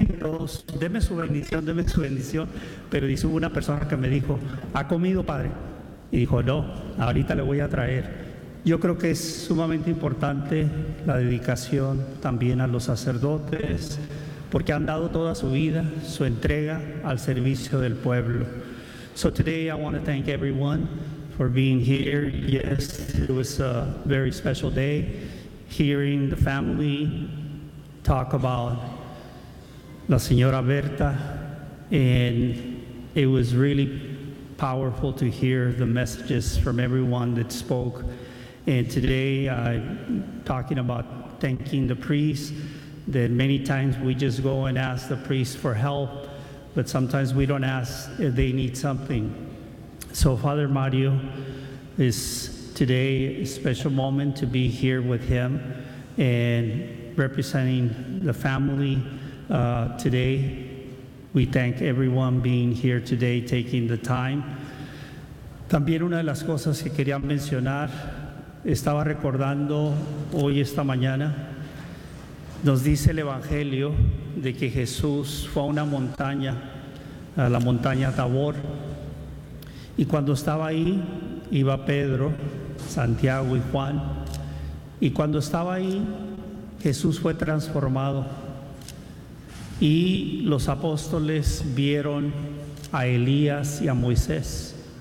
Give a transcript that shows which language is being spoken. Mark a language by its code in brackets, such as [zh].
[es] Todos, deme su bendición, pero dice, hubo una persona que me dijo, ¿ha comido, padre? Y dijo, no, ahorita le voy a traer. Yo creo que es sumamente importante la dedicación también a los sacerdotes, porque han dado toda su vida, su entrega al servicio del pueblo. [en] So today I want to thank everyone for being here. Yes, it was a very special day hearing the family talk about la señora Berta, and it was really powerful to hear the messages from everyone that spoke. And today I'm talking about thanking the priest, that many times we just go and ask the priest for help, but sometimes we don't ask if they need something. So Father Mario, is today a special moment to be here with him and representing the family today. We thank everyone being here today, taking the time. [es] También una de las cosas que quería mencionar, estaba recordando hoy esta mañana, nos dice el Evangelio de que Jesús fue a una montaña, a la montaña Tabor, y cuando estaba ahí, iba Pedro, Santiago y Juan, y cuando estaba ahí, Jesús fue transformado y los apóstoles vieron a Elías y a Moisés.